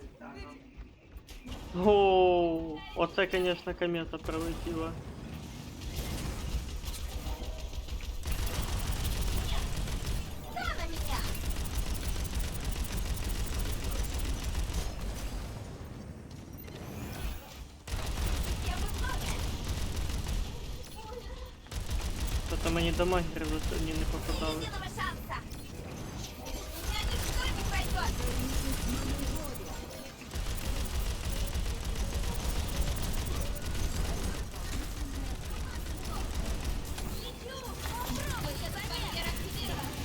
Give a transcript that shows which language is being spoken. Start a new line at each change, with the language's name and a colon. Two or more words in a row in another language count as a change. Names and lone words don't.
Ukrainian: Оу, оце, конечно, комета пролетіла.
Russian: Кто на меня? Я в угоне.
Ukrainian: Та мені дамагери за сьогодні не попадали.
Russian: Единого шанса. Меня ничто не пройдет. Лечу. Попробуй-ка, барьер активирован.